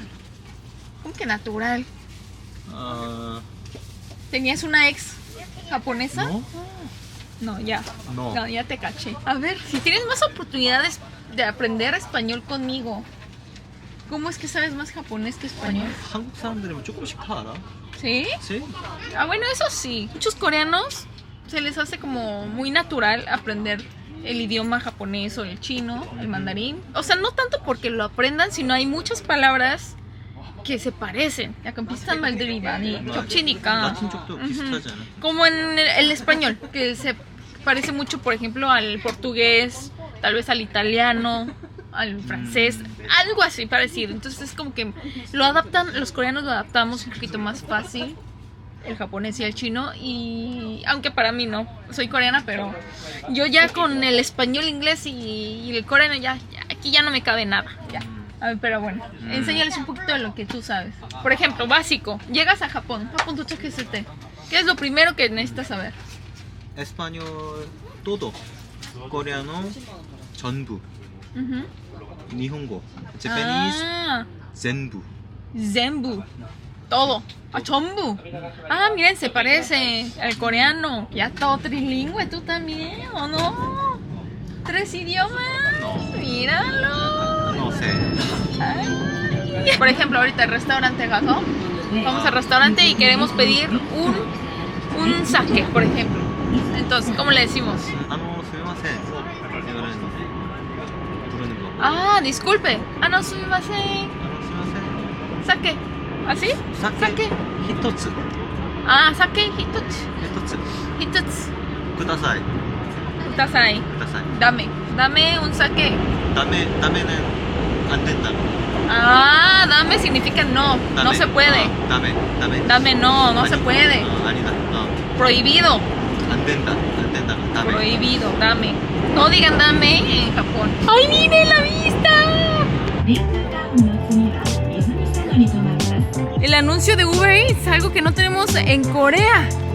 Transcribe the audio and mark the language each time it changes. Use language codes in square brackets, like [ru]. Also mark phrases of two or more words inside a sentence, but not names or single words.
[es] ¿Cómo que natural? Ah, ¿Tenías una ex japonesa? no. No, ya. No. No, ya te caché. A ver, si tienes más oportunidades de aprender español conmigo, ¿cómo es que sabes más japonés que español? [ko] 한국 사람들이면 조금씩 다 알아. [es] ¿Sí? Sí. Ah, bueno, eso sí. Muchos coreanos se les hace como muy natural aprender el idioma japonés o el chino, el mandarín. O sea, no tanto porque lo aprendan, sino hay muchas palabras que se parecen. [ko] 약간 비슷한 말들이 많이 겹치니까. 라틴 쪽도 비슷하지 않아? [es] Como en el español, que se parece mucho, por ejemplo, al portugués, tal vez al italiano, al francés, algo así parecido. Entonces es como que lo adaptan, los coreanos lo adaptamos un poquito más fácil. el japonés y el chino, y aunque para mí no, soy coreana, pero yo ya con el español, inglés y el coreano aquí ya no me cabe nada, ya. A ver, pero bueno, enséñales un poquito de lo que tú sabes. Por ejemplo, básico, llegas a Japón, ¿qué es lo primero que necesitas saber? Español todo. Coreano 전부. Ujú. [ja] Nihongo. Japanese [es] Ah, [ja] zenbu. zenbu, [es] todo. Ah, chombu. Ah, miren, se parece al coreano. Ya todo trilingüe, tú también, ¿o no? 3 idiomas. Míralo. No sé. Ay. Por ejemplo, ahorita el restaurante Gato. Vamos al restaurante y queremos pedir un sake, por ejemplo. Entonces, ¿cómo le decimos? [ko] すみません。부르는 거. [es] Ah, disculpe. Ah, no, [ja] sumimasen. すみません. [es] Sake. ¿Así? [ja] Sake 一つ. Ah, 酒一つ. 一つ. Hitotsu. ください. Kudasai. ください. [es] Dame un sake. [ko] 다메는 안 된다. [es] Ah, dame significa no. No se puede. [ko] 다메. [es] Dame no se puede. [ko] 아니다. [es] Prohibido. [ko] 안 된다. 다메. [es] Prohibido, dame. No digan dame en Japón. ¡Ay, miren la vista! [ja] メイクタウンの次は泉佐野に停まります。 [es] El anuncio de Uber Eats, algo que no tenemos en Corea.